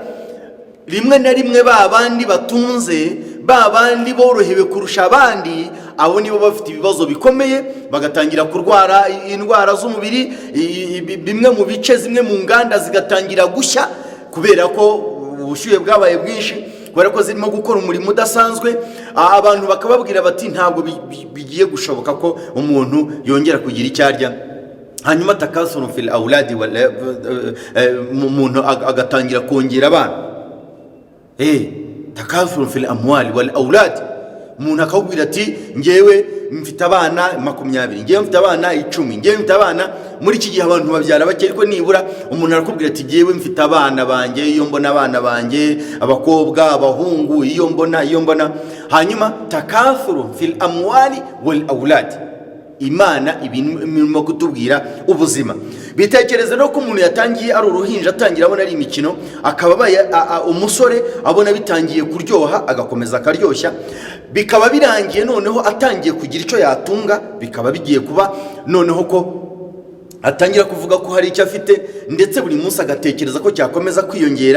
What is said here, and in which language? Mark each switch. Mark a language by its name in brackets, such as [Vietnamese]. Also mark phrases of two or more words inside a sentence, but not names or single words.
[Kinyarwanda] Rimwe na rimwe ba bandi batunze, ba bandi borohewe kurusha abandi, abo nibo bafite ibibazo bikomeye, bagatangira kurwara indwara z'umubiri, bimwe mu bice, zimwe mu nganda zigatangira gushya kubera ko ubushyuhe bwabaye bwinshi, kubera ko zirimo gukora umurimo udasanzwe. Abantu bakababwira bati ntabwo bigiye gushoboka ko umuntu yongera kugira icyo arya. Hanyuma [Arabic] تكاثر في الأولاد, [Kinyarwanda] umuntu agatangira kongera abana. [Arabic] تكاثر في الأموال والأولاد, [Kinyarwanda] umuntu akakubwira ati ngewe mfite abana 20, ngewe mfite abana 10, ngewe mfite abana. Muri iki gihe abantu babyara bake, ariko nibura umuntu arakubwira ati ngewe mfite abana banjye, iyo mbona abana banjye, abakobwa, abahungu, iyo mbona. Hanyuma [Arabic] تكاثر في الأموال والأولاد, [Kinyarwanda] Imana ibintu kutubwira ubuzima. Bitekereza no ko umuntu yatangiye ari uruhinja, atangira abona ari imikino, akaba umusore abona bitangiye kuryoha, agakomeza akaryoshya, bikaba birangiye noneho atangiye kugira icyo yatunga, bikaba bigiye kuba noneho ko atangira kuvuga ko hari icyo afite, ndetse buri munsi agatekereza ko cyakomeza kwiyongera.